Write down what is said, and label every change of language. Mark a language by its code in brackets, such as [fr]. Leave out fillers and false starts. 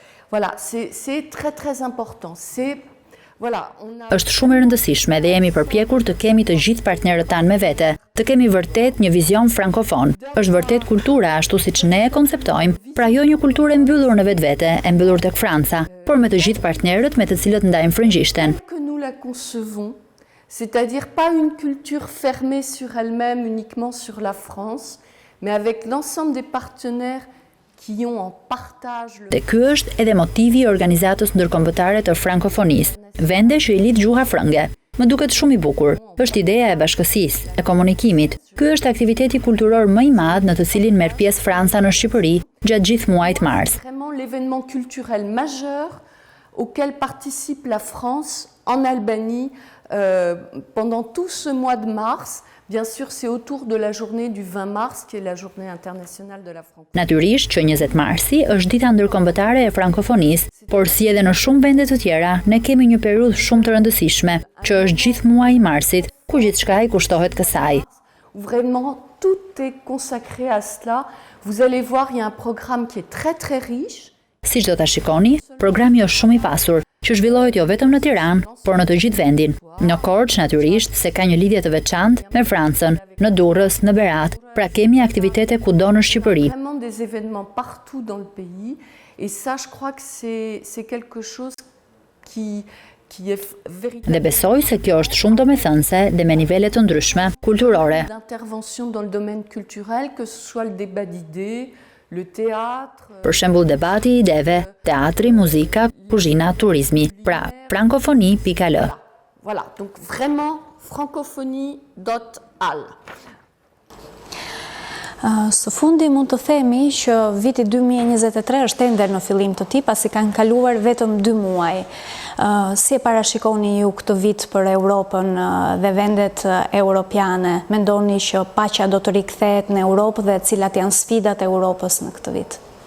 [fr] Voilà, c'est très très important. C'est [sq] Është shumë e rëndësishme dhe jemi përpjekur të kemi të gjithë partnerët tanë me vete, të kemi vërtet një vizion frankofon. Është vërtet kultura ashtu siç ne e konceptojmë, pra jo një kulturë e mbyllur në vetvete, e mbyllur tek Franca, por me të gjithë partnerët me të cilët ndajmë frëngjishten. [fr] Que nous la concevons, c'est-à-dire pas une culture fermée sur elle-même uniquement sur la France, mais avec l'ensemble des partenaires qui ont en partage le... [sq] Dhe ky është edhe motivi i Organizatës Ndërkombëtare të Frankofonisë, vende që i lidh gjuha frënge. Më duket shumë i bukur. Është ideja e bashkësisë, e komunikimit. Ky është aktiviteti kulturor më i madh në të cilin merr pjesë Franca në Shqipëri gjatë gjithë muajit mars. [fr] Vraiment l'événement culturel majeur auquel participe la France en Albanie pendant tout ce mois de mars. Bien sûr, c'est autour de la journée du 20 mars, qui est la journée internationale de la francophonie. [sq] Natyrisht që 20 marsi është dita ndërkombëtare e frankofonisë, por si edhe në shumë vende të tjera, ne kemi një periudhë shumë të rëndësishme, që është gjithë muaji i marsit, ku gjithçka i kushtohet kësaj. [fr] Vraiment, tout est consacré à cela. Vous allez voir, il y a un programme qui est très très riche. [sq] Siç do ta shikoni, programi është shumë i pasur, që zhvillohet jo vetëm në Tiranë, por në të gjithë vendin. Në Korçë natyrisht se ka një lidhje të veçantë me Francën, në Durrës, në Berat, pra kemi aktivitete kudo në Shqipëri. [fr] Vraiment des événements partout dans le pays et ça je crois que c'est quelque chose qui est véritablement. [sq] Dhe besoj se kjo është shumë domethënëse dhe me nivele të ndryshme kulturore. [fr] D'intervention dans le domaine culturel, que ce soit le débat d'idées, le théâtre. [sq] Për shembull debati i ideve, teatri, muzika, kuzhina, turizmi. Pra, francophonie.al. [fr] Voilà, donc vraiment francophonie.al. [sq] Së fundi mund të themi që viti 2023 është ende në fillim të tij, pasi kanë kaluar vetëm 2 muaj. Si e parashikoni ju këtë vit për Europën dhe vendet europiane? Mendoni që paqja do të rikthehet në Europë dhe cilat janë sfidat e Europës në këtë vit?